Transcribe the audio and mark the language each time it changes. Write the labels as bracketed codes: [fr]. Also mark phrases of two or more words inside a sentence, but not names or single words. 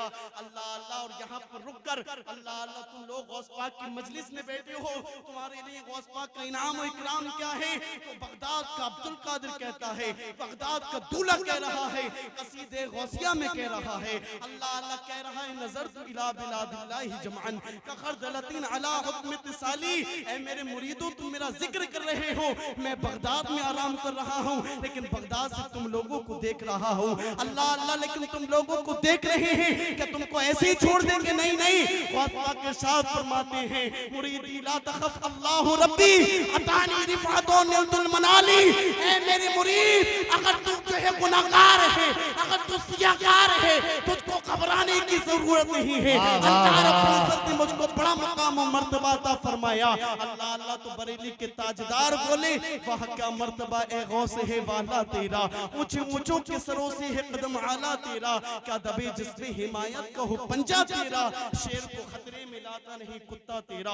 [ur] اللہ اللہ، اور یہاں پر رک کر اللہ اللہ تم لوگ غوث پاک کی مجلس میں بیٹھے ہو، تمہارے لیے غوث پاک کا انعام و اکرام کیا ہے؟ تو بغداد کا عبد القادر کہتا ہے، بغداد کا دولہ کہہ رہا ہے، قصید غوثیہ میں کہہ رہا ہے، اللہ اللہ کہہ رہا ہے [ar] نظرت الى بلاد اللہ جمعن کخردلتین علی حکم اتصالی۔ [ur] اے میرے مریدوں، تم میرا ذکر کر رہے ہو، میں بغداد میں آرام کر رہا ہوں، لیکن بغداد سے تم لوگوں کو دیکھ رہا ہوں۔ اللہ اللہ، لیکن تم لوگوں کو دیکھ رہے ہیں کہ تم کو ایسے ہی چھوڑ دیں گے؟ نہیں نہیں، غوث پاک ارشاد فرماتے ہیں [ar] مریدی لا تخف اللہ ربی عطانی رفعت و نلت المنالی۔ [ur] اے میرے مرید، اگر تم جو ہے گناہگار ہے، اگر تو سیاہگار ہے، تجھ کو گھبرانے کی ضرورت نہیں ہے۔ اللہ رب العزت نے مجھ کو بڑا مقام و مرتبہ عطا فرمایا۔ اللہ اللہ، تو بریلی کے تاجدار بولے وہاں کا مرتبہ اے غوث ہے والا تیرا، اونچے اونچوں کے سروں سے ہے قدم اعلیٰ تیرا، کیا دبے جس میں حمایت کا ہو پنجہ تیرا، شیر کو خطرے میں لاتا نہیں کتا تیرا۔